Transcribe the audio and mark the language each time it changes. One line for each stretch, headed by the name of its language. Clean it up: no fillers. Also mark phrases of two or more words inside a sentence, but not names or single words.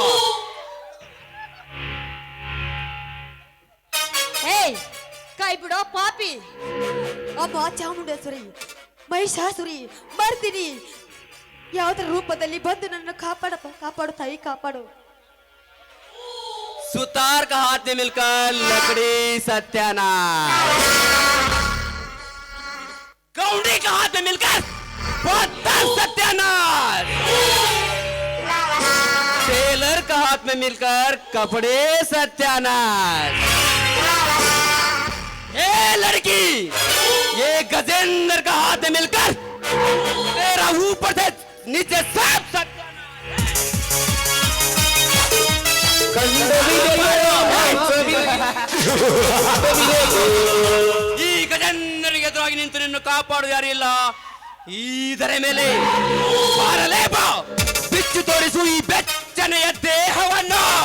Kannada: ಏಯ್ ಕೈ ಬಿಡೋ ಪಾಪಿ. ಅಮ್ಮ ಚಾಮುಂಡೇಶ್ವರಿ, ಮಹಿಷಾಸುರಿ, ಮರ್ದಿನಿ ಯಾವುದರ ರೂಪದಲ್ಲಿ ಬಂದು ನನ್ನ ಕಾಪಾಡು ತಾಯಿ, ಕಾಪಾಡು.
Hindi: सुतार का हाथ में मिलकर लकड़ी सत्यानाश, कौड़ी का हाथ में मिलकर पत्थर सत्यानाश, टेलर का हाथ में मिलकर कपड़े सत्यानाश. ये लड़की, ये गजेंद्र का हाथ में मिलकर तेरा ऊपर से नीचे सब सत्यानाश.
Kannada: ಈ ಗಜೇಂದ್ರನಿಗೆ ಎದುರಾಗಿ ನಿಂತು ನಿನ್ನ ಕಾಪಾಡು ಯಾರಿಲ್ಲ. ಇದರ ಮೇಲೆ ಬಾರಲೇಬಾ ಬಿಚ್ಚು ತೋರಿಸು ಈ ಬೆಚ್ಚನೆಯ ದೇಹವನ್ನು.